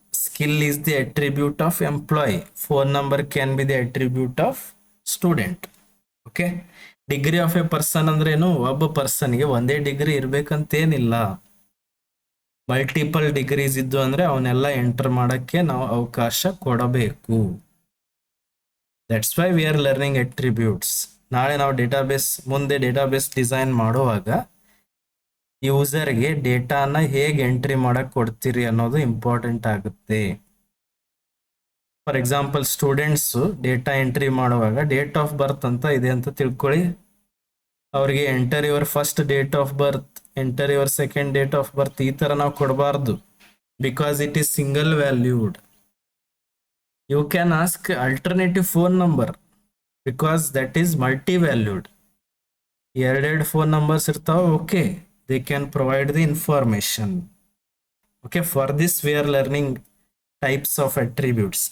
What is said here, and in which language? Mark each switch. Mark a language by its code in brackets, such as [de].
[en] Skill is the attribute of employee. Phone number can be the attribute of student. Okay. Degree of a person [kn] ಅಂದ್ರೇನು? ಒಬ್ಬ ಪರ್ಸನ್ಗೆ ಒಂದೇ degree ಇರ್ಬೇಕಂತೇನಿಲ್ಲ. Multiple degrees ಇದ್ದು ಅಂದ್ರೆ ಅವನ್ನೆಲ್ಲ enter ಮಾಡಕ್ಕೆ ನಾವು ಅವಕಾಶ ಕೊಡಬೇಕು. [en] That's why we are learning attributes. [kn] ನಾಳೆ ನಾವು ಮುಂದೆ ಡೇಟಾಬೇಸ್ ಡಿಸೈನ್ ಮಾಡುವಾಗ ಯೂಸರ್ಗೆ ಡೇಟಾನ ಹೇಗೆ ಎಂಟ್ರಿ ಮಾಡಕ್ ಕೊಡ್ತೀರಿ ಅನ್ನೋದು ಇಂಪಾರ್ಟೆಂಟ್ ಆಗುತ್ತೆ. For example, students data entry ಮಾಡುವಾಗ ಡೇಟ್ ಆಫ್ ಬರ್ತ್ ಅಂತ ಇದೆ ಅಂತ ತಿಳ್ಕೊಳ್ಳಿ. ಅವ್ರಿಗೆ [en] enter your first date of birth, [kn] enter your second date of birth ಈ ತರ ನಾವು ಕೊಡಬಾರ್ದು, [en] Because it is single valued. You can ask alternative phone number because that is multi-valued. [kn] ಎರಡೆರಡು ಫೋನ್ ನಂಬರ್ಸ್ ಇರ್ತಾವೆ, [en] Okay, they can provide the information. Okay, for this we are learning types of attributes.